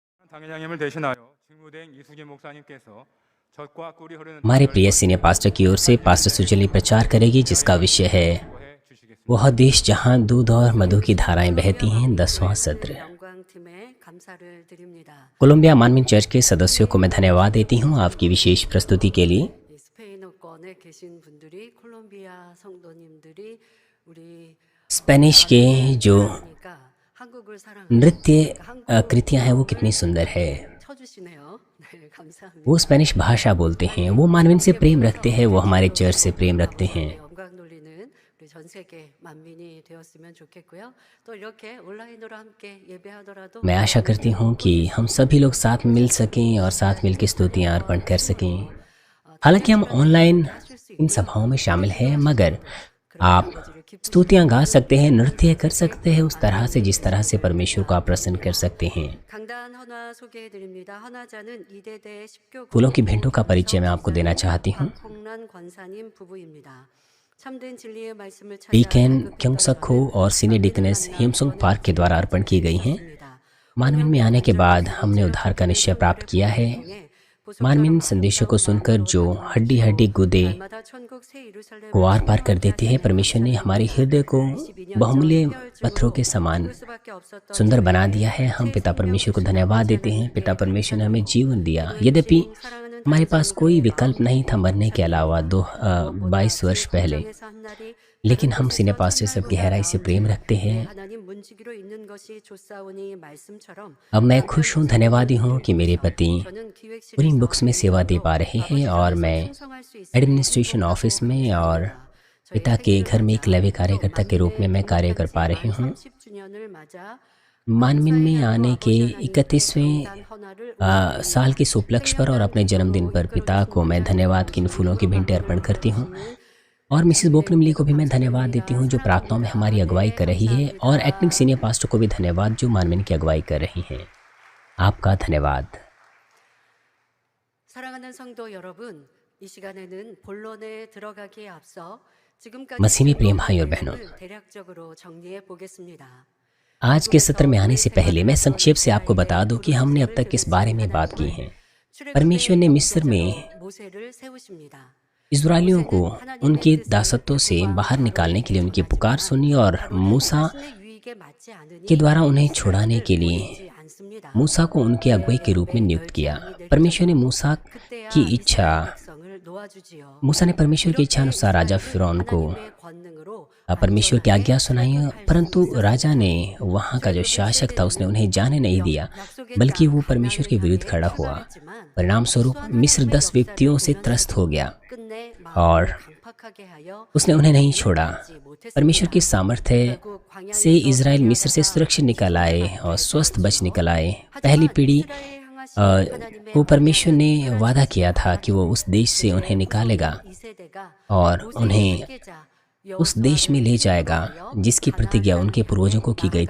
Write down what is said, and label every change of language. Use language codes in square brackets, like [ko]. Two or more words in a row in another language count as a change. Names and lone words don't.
[ko] 당회장님을 대신하여 직무대행 이수진 목사님께서 젖과 꿀이 흐르는 [hi] हमारे प्रिय [en] senior pastor [hi] की ओर से पास्टर सुजली प्रचार करेगी, जिसका विषय है [ko] 해 주시겠습니다. [hi] वह देश जहां दूध और मधु की धाराएं बहती हैं। 10वां सत्र। [ko] 영광팀에 감사를 드립니다. [hi] कोलंबिया मानवीन चर्च के सदस्यों को मैं धन्यवाद देती हूं आपकी विशेष प्रस्तुति के लिए। [ko] 이 스페인어권에 계신 분들이 콜롬비아 성도님들이 우리 [hi] स्पेनिश के जो [ko] 그러니까 한국을 사랑하는 [hi] नृत्य कृतियां हैं वो कितनी सुंदर है। [ko] 쳐주시네요. 네, 감사합니다. [hi] वो स्पेनिश भाषा बोलते हैं, वो मानवीन से प्रेम रखते हैं, वो हमारे चर्च से प्रेम रखते हैं। [ko] 영광 돌리는 우리 전 세계 만민이 되었으면 좋겠고요. 또 이렇게 온라인으로 함께 예배하더라도 [hi] मैं आशा करती हूँ कि हम सभी लोग साथ मिल सकें और साथ मिलकर स्तुतियाँ अर्पण कर सकें। हालांकि हम ऑनलाइन इन सभाओं में शामिल हैं, मगर आप स्तुतियाँ गा सकते हैं, नृत्य कर सकते हैं उस तरह से जिस तरह से परमेश्वर को आप प्रसन्न कर सकते हैं। [ko] 강단 헌화 소개해드립니다. 헌화자는 이대대 십교 [hi] फूलों की भेंटों का परिचय मैं आपको देना चाहती हूँ। [ko] 홍란 권사님 부부입니다. 참된 진리의 말씀을 찾아 [hi] डीकन क्योंगसक हो और [en] senior deaconess [hi] हिमसुंग पार्क के द्वारा अर्पण की गई हैं। मानवीन में आने के बाद हमने उद्धार का निश्चय प्राप्त किया है। मानवीन संदेशों को सुनकर जो हड्डी हड्डी गुदे [ko] 마다 천국 새 예루살렘 [hi] को आर पार कर देते हैं, परमेश्वर ने हमारे हृदय को बहुमूल्य पत्थरों के समान [ko] 수밖에 없었던 [hi] सुंदर बना दिया है। हम पिता परमेश्वर को धन्यवाद देते हैं। पिता परमेश्वर ने हमें जीवन दिया। यद्यपि [ko] 사랑하는 [hi] हमारे पास कोई विकल्प नहीं था मरने के अलावा 22 वर्ष पहले, [ko] 땅에서 한 날이 [hi] लेकिन हम [en] senior pastor [hi] सब गहराई से प्रेम रखते हैं। [ko] 하나님 문지기로 있는 것이 좋사오니 말씀처럼 [hi] अब मैं खुश हूँ, धन्यवादी हूँ कि मेरे पति [ko] 저는 기획실에서 [hi] पूरी बुक्स में सेवा दे पा रहे हैं और मैं [ko] 충성할 수 있습니다. [en] administration office [hi] में और पिता के घर में एक लव्य कार्यकर्ता के रूप में मैं कार्य कर पा रही हूँ। [ko] 30주년을 맞아 [hi] मानवीन में आने के 31वें [ko] 단 헌화를 [hi] साल के उपलक्ष्य पर और अपने जन्मदिन पर पिता को मैं धन्यवाद की इन फूलों की भेंटें अर्पण करती हूँ। और मिसेस बोकनमली को भी मैं धन्यवाद देती हूँ जो प्रार्थनाओं में हमारी अगुवाई कर रही है, और [en] acting senior pastor [hi] को भी धन्यवाद जो मानवीन की अगुवाई कर रही हैं। आपका धन्यवाद। [ko] 사랑하는 성도 여러분, 이 시간에는 본론에 들어가기에 앞서 지금까지 [hi] मसीह में प्रिय भाई और बहनों, [ko] 내용을 대략적으로 정리해 보겠습니다. [hi] आज के सत्र में आने से पहले मैं संक्षेप से आपको बता दूं कि हमने अब तक किस बारे में बात की है। परमेश्वर ने मिस्र में [ko] 모세를 세우십니다. [hi] इस्राएलियों को उनके दासत्व से बाहर निकालने के लिए उनकी पुकार सुनी और मूसा [ko] 신의 유익에 맞지 않으니 [hi] के द्वारा उन्हें छुड़ाने के लिए [ko] 하지 않습니다. [hi] मूसा को उनके अगुवाई के रूप में नियुक्त किया। परमेश्वर ने मूसा की इच्छा [ko] 백성을 놓아주지요. [hi] मूसा ने परमेश्वर की इच्छा अनुसार राजा फिरौन को [ko] 하나님의 권능으रो [hi] परमेश्वर की आज्ञा सुनाई, परंतु राजा ने वहाँ का जो शासक था उसने उन्हें जाने नहीं दिया, बल्कि वो परमेश्वर के विरुद्ध खड़ा हुआ। परिणाम स्वरूप मिस्र 10 व्यक्तियों से त्रस्त हो गया [ko] 끝내 [hi] और [ko] 강팍하게 하여 [hi] उसने उन्हें नहीं छोड़ा। परमेश्वर की सामर्थ्य से इज़राइल मिस्र से सुरक्षित निकल आए और स्वस्थ बच निकल आए। पहली पीढ़ी को परमेश्वर ने वादा किया था कि वो उस देश से उन्हें निकालेगा और उन्हें उस देश में ले जाएगा जिसकी प्रतिज्ञा उनके पूर्वजों को की गई थी।